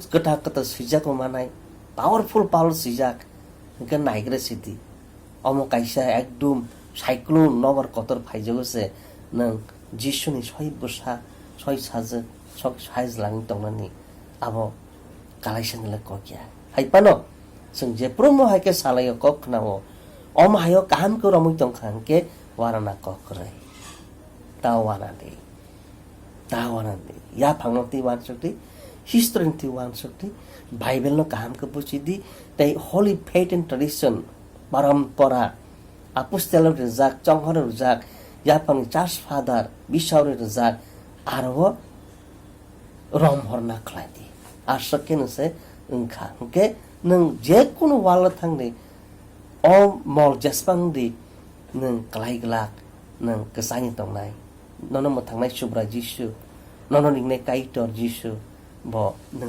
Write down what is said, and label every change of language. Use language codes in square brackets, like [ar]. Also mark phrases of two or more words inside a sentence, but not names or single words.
[trp] kata sijak manai powerful sijak gan naigre siti omo kaisa ekdum cyclone nobar kotor phaijogo se nang Jisu ni soi busa soi saje sok saiz lang tongnani abo kalaisan le kokya haipano sing je promo haike salayo kok nawo om hayo kam ko ramui tong khangke warana kokrai tawana de ya phangti wan sukti history ti wan sukti bible no kam ko puchidi tai [en] holy faith and tradition [trp] parampara apostolic rizak chonghor rizak ya phang [en] church father bishop [trp] rizak arwo rom horna khladi asken se ungkha ke nang je kono wala thangni o mol jaspang di nang kalai glak nang kesani tongnai nono mo thangnai subra Jisu nono ningne kaitor Jisu bo nang